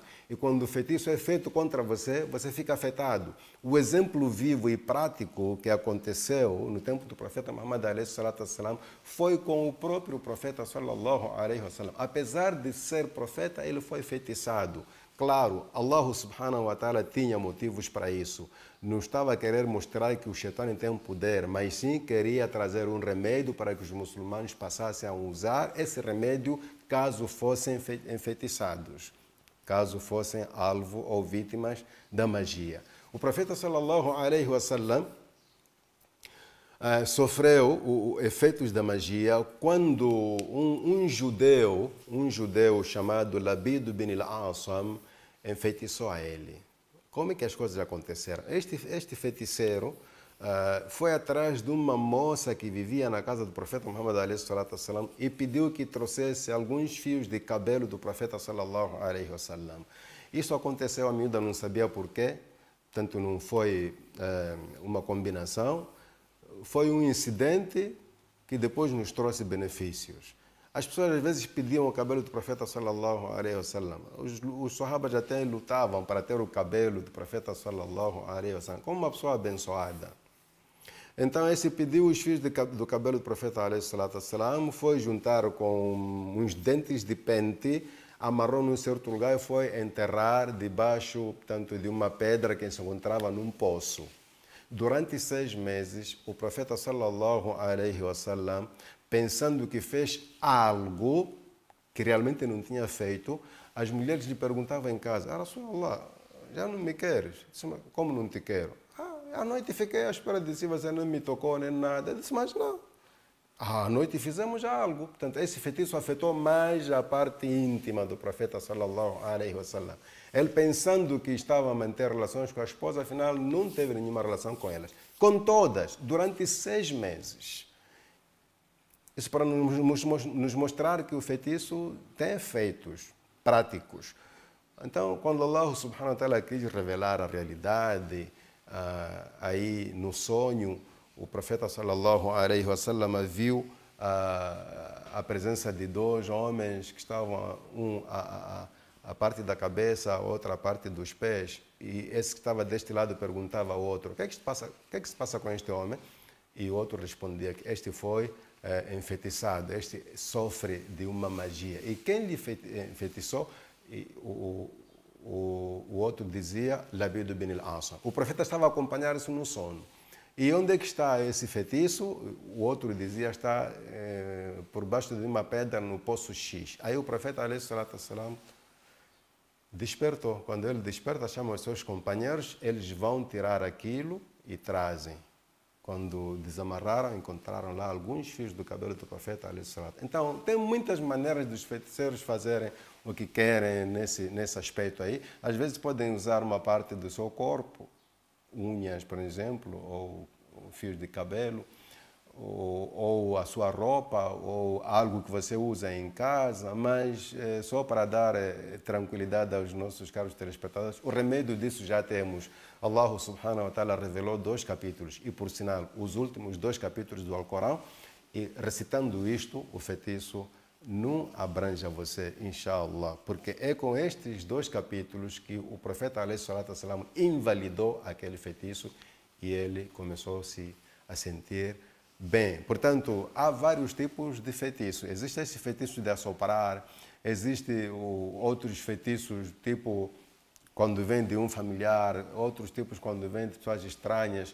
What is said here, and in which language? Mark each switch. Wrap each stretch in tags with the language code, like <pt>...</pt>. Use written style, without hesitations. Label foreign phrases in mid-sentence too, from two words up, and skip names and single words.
<pt>E quando o feitiço é feito contra você, você fica afetado. O exemplo vivo e prático que aconteceu no tempo do profeta Muhammad ﷺ foi com o próprio profeta ﷺ. Apesar de ser profeta, ele foi feitiçado. Claro,</pt> <ar>الله سبحانه وتعالى</ar> <pt>tinha motivos para isso. Não estava a querer mostrar que o Shaitã tem poder, mas sim queria trazer um remédio para que os muçulmanos passassem a usar esse remédio caso fossem enfeitiçados, caso fossem alvo ou vítimas da magia. O profeta</pt> <ar>صلى الله عليه وسلم</ar> <pt>sofreu os efeitos da magia quando um judeu chamado Labid bin al-Asam enfeitiçou a ele. Como é que as coisas aconteceram? Este feiticeiro foi atrás de uma moça que vivia na casa do profeta Muhammad ﷺ e pediu que trouxesse alguns fios de cabelo do profeta</pt> <ar>صلى الله عليه وسلم.</ar> <pt>Isso aconteceu, a miúda não sabia porquê, tanto não foi uma combinação, foi um incidente que depois nos trouxe benefícios. As pessoas às vezes pediam o cabelo do profeta</pt> <ar>صلى الله عليه وسلم.</ar> <pt>Os sahabas até lutavam para ter o cabelo do profeta</pt> <ar>صلى الله عليه وسلم,</ar> <pt>como uma pessoa abençoada. Então esse pediu os fios do cabelo do profeta</pt> <ar>عليه وسلم,</ar> <pt>foi juntar com uns dentes de pente, amarrou num certo lugar e foi enterrar debaixo, portanto, de uma pedra que se encontrava num poço. Durante 6 meses, o profeta</pt> <ar>صلى الله عليه وسلم,</ar> <pt>pensando que fez algo que realmente não tinha feito, as mulheres lhe perguntavam em casa: "Ah, Rasulullah, já não me queres?" Disse: "Como não te quero?" "À noite fiquei à espera de si, você não me tocou nem nada." Eu disse: "Mas não. À noite fizemos algo." Portanto, esse feitiço afetou mais a parte íntima do profeta</pt> <ar>صلى الله عليه وسلم.</ar> <pt>Ele, pensando que estava a manter relações com a esposa, afinal não teve nenhuma relação com elas. Com todas, durante 6 meses. Isso para nos mostrar que o feitiço tem efeitos práticos. Então, quando</pt> <ar>الله سبحانه وتعالى</ar> <pt>quis revelar a realidade, aí no sonho, o profeta</pt> <ar>صلى الله عليه وسلم</ar> <pt>viu a presença de 2 homens que estavam, a parte da cabeça, a outra a parte dos pés, e esse que estava deste lado perguntava ao outro: o que é que se passa com este homem? E o outro respondia que este foi enfeitiçado, este sofre de uma magia. E quem lhe enfeitiçou? O outro dizia: Labid bin al-Asam. O profeta estava a acompanhar isso no sono. E onde é que está esse feitiço? O outro dizia: está por baixo de uma pedra no poço X. Aí o profeta,</pt> <ar>عليه الصلاة والسلام,</ar> <pt>despertou. Quando ele desperta, chama os seus companheiros, eles vão tirar aquilo e trazem. Quando desamarraram, encontraram lá alguns fios do cabelo do profeta,</pt> <ar>عليه الصلاة.</ar> <pt>Então, tem muitas maneiras dos feiticeiros fazerem o que querem nesse aspecto aí. Às vezes podem usar uma parte do seu corpo, unhas, por exemplo, ou fios de cabelo, ou a sua roupa, ou algo que você usa em casa, mas só para dar tranquilidade aos nossos caros telespectadores, o remédio disso já temos.</pt> <ar>الله سبحانه وتعالى</ar> <pt>revelou 2 capítulos, e por sinal, os últimos 2 capítulos do Alcorão, e recitando isto, o feitiço não abrange a você, inshallah, porque é com estes 2 capítulos que o profeta</pt> <ar>عليه الصلاة والسلام</ar> <pt>invalidou aquele feitiço e ele começou-se a sentir bem. Portanto, há vários tipos de feitiço. Existe esse feitiço de assoprar, existe outros feitiços, tipo quando vem de um familiar, outros tipos quando vem de pessoas estranhas.</pt>